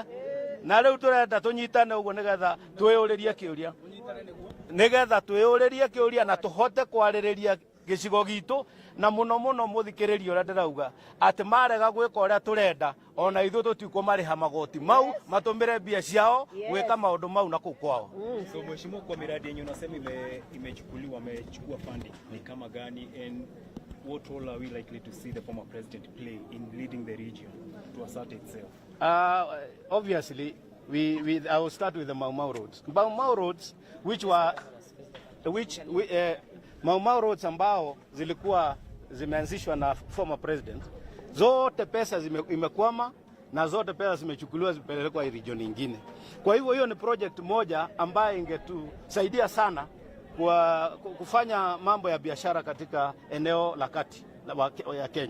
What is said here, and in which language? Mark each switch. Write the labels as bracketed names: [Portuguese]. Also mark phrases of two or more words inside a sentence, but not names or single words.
[Kikuyu] Na rĩu turenda tunyitane uguo nigetha twĩyũrĩrie kĩũria, nigetha twĩyũrĩrie kĩũria na tuhote kwarĩrĩria gĩcigo gitu, na muno muno muthikĩrĩrie ũrĩa ndĩrauga atĩ marega gwĩka ũrĩa turenda, ona ithuĩ tũtikũmarĩha magoti mau matũmĩre mbia ciao gwĩka maũndũ mau na kũu kwao. [Swahili] So mheshimiwa, kwa miradi yenyu unasema wamechukua funding ni kama gani, [English] and what role are we likely to see the former president play in leading the region to assert itself? Obviously, I will start with the Mau roads. [Swahili] Mau roads, Mau roads ambao zilikuwa zimeanzishwa na [English] former president, [Swahili] zote pesa imekwama na zote pesa zimechukuliwa zipelekwa region nyingine. Kwa hivyo hiyo ni project moja ambayo ingetusaidia sana kwa kufanya mambo ya biashara katika eneo la kati ya Kenya.